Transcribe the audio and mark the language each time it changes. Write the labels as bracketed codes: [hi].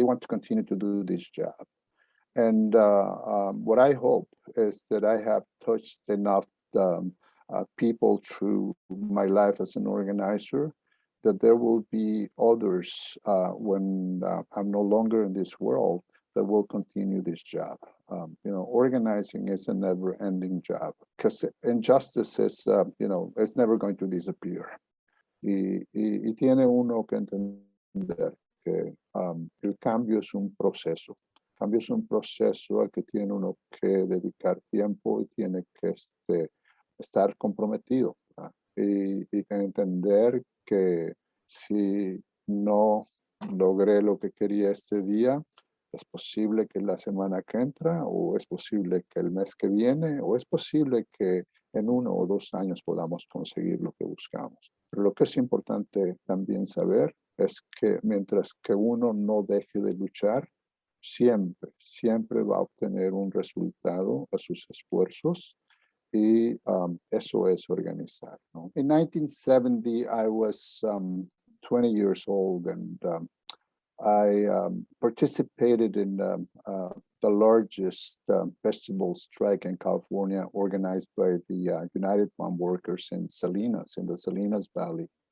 [en] They want to continue to do this job. And what I hope is that I have touched enough people through my life as an organizer that there will be others when I'm no longer in this world that will continue this job. Organizing is a never-ending job because injustice is, it's never going to disappear. [es] Y tiene uno que entender que el cambio es un proceso. cambio es un proceso al que tiene uno que dedicar tiempo y tiene que estar comprometido, ¿verdad? Y entender que si no logré lo que quería este día, es posible que la semana que entra, o es posible que el mes que viene, o es posible que en 1 o 2 años podamos conseguir lo que buscamos. Pero lo que es importante también saber es que mientras que uno no deje de luchar, siempre va a obtener un resultado a sus esfuerzos, y eso es organizar, ¿no? [en] In 1970, I was 20 years old, and I participated in the largest vegetable strike in California, organized by the United Farm Workers in Salinas, in the Salinas Valley.